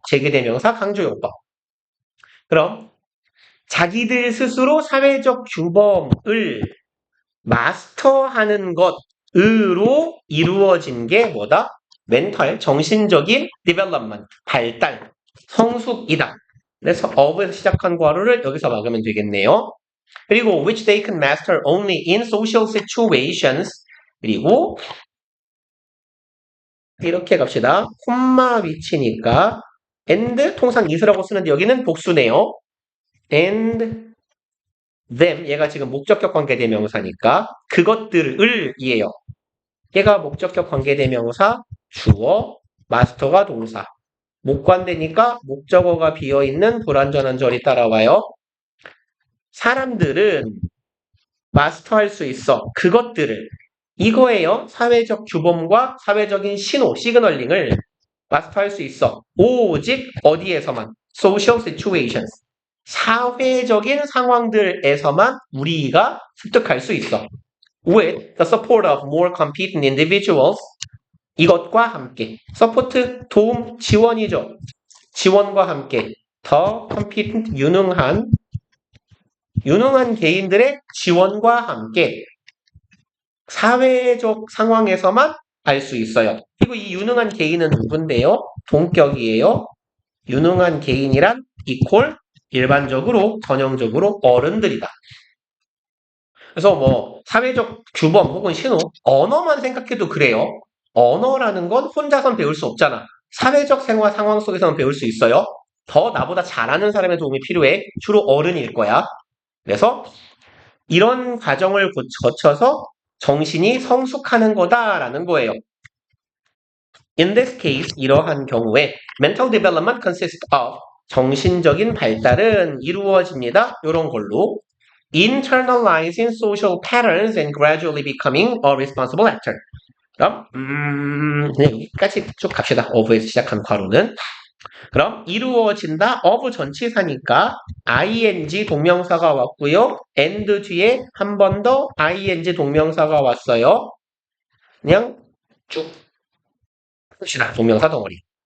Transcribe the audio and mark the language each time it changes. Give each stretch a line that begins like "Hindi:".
Korean: 제기대명사 강조용법. 그럼 자기들 스스로 사회적 규범을 마스터하는 것으로 이루어진 게 뭐다? 멘탈, 정신적인 development, 발달, 성숙이다. 그래서 of에서 시작한 괄호를 여기서 막으면 되겠네요. 그리고
English: which they can master only in social situations. 그리고
Korean: 이렇게 갑시다. 콤마 위치니까 and 통상 is라고 쓰는데 여기는 복수네요.
English: and them
Korean: 얘가 지금 목적격 관계대명사니까 그것들을 이에요. 얘가 목적격 관계대명사 주어 마스터가 동사 목관대니까 목적어가 비어있는 불완전한 절이 따라와요. 사람들은 마스터할 수 있어. 그것들을 이거예요. 사회적 규범과 사회적인 신호, 시그널링을 마스터할 수 있어. 오직 어디에서만?
English: Social situations.
Korean: 사회적인 상황들에서만 우리가 습득할 수 있어.
English: With the support of more competent individuals.
Korean: 이것과 함께. support, 도움, 지원이죠. 지원과 함께. 더 competent, 유능한 개인들의 지원과 함께 사회적 상황에서만 알 수 있어요. 그리고 이 유능한 개인은 누군데요? 동격이에요. 유능한 개인이란 이퀄 일반적으로 전형적으로 어른들이다. 그래서 뭐 사회적 규범 혹은 신호, 언어만 생각해도 그래요. 언어라는 건 혼자선 배울 수 없잖아. 사회적 생활 상황 속에서는 배울 수 있어요. 더 나보다 잘하는 사람의 도움이 필요해. 주로 어른일 거야. 그래서 이런 과정을 거쳐서 정신이 성숙하는 거다라는 거예요.
English: In this case,
Korean: 이러한 경우에
English: mental development consists of
Korean: 정신적인 발달은 이루어집니다. 이런 걸로
English: internalizing social patterns and gradually becoming a responsible actor.
Korean: 그럼 네, 여기까지 쭉 갑시다. of에서 시작한 괄호는 그럼 이루어진다. of 전치사니까 ing 동명사가 왔고요. and 뒤에 한 번 더 ing 동명사가 왔어요. 그냥 쭉 봅시다. 동명사 덩어리.